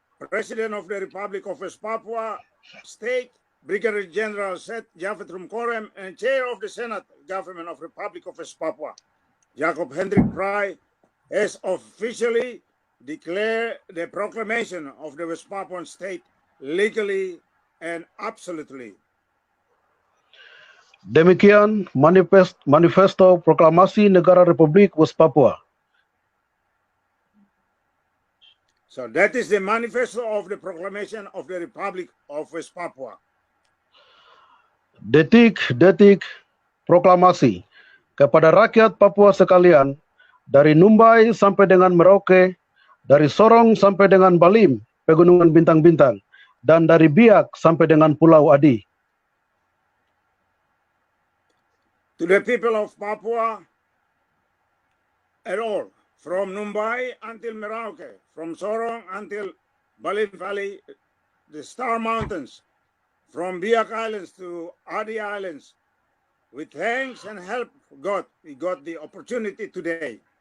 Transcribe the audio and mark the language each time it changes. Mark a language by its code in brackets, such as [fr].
[en] President of the Republic of West Papua State, Brigadier General Seth Japhet Rumkorem, and Chair of the Senate Government of Republic of West Papua, Jacob Hendrik Pry, has officially declared the proclamation of the West Papuan State legally and absolutely. [id] Demikian manifesto proklamasi Negara Republik West Papua. [en] So that is the manifesto of the proclamation of the Republic of West Papua. [id] Detik-detik proklamasi kepada rakyat Papua sekalian, dari Numbai sampai dengan Merauke, dari Sorong sampai dengan Balim, Pegunungan Bintang-Bintang, dan dari Biak sampai dengan Pulau Adi. [en] To the people of Papua at all, from Numbai until Merauke, from Sorong until Balim Valley, the Star Mountains, from Biak Islands to Adi Islands, with thanks and help God, we got the opportunity today.